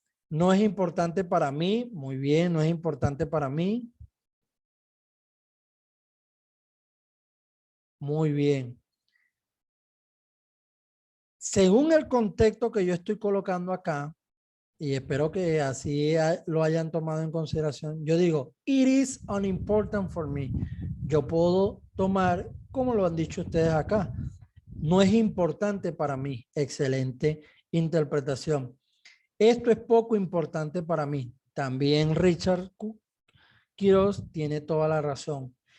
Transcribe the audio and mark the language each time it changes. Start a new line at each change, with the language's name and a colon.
Spanish: No es importante para mí. Muy bien, no es importante para mí. Muy bien. Según el contexto que yo estoy colocando acá, y espero que así lo hayan tomado en consideración. Yo digo,
English: it is unimportant for me.
Spanish: Yo puedo tomar, como lo han dicho ustedes acá, no es importante para mí. Excelente interpretación. Esto es poco importante para mí. También Richard Quiroz tiene toda la razón.